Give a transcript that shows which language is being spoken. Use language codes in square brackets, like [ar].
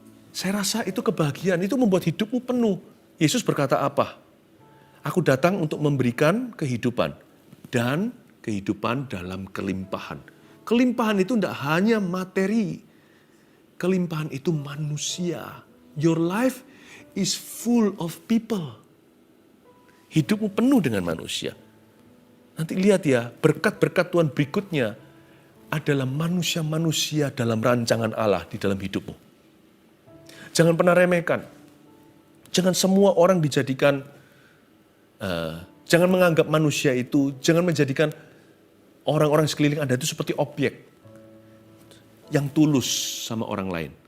[id] Saya rasa itu kebahagiaan, itu membuat hidupmu penuh. Yesus berkata apa? Aku datang untuk memberikan kehidupan dan kehidupan dalam kelimpahan. Kelimpahan itu tidak hanya materi. Kelimpahan itu manusia. [en] Your life is full of people. [id] Hidupmu penuh dengan manusia. Nanti lihat ya, berkat-berkat Tuhan berikutnya adalah manusia-manusia dalam rancangan Allah di dalam hidupmu. Jangan pernah remehkan. Jangan semua orang dijadikan, jangan menganggap manusia itu, jangan menjadikan orang-orang sekeliling Anda itu seperti objek yang tulus sama orang lain.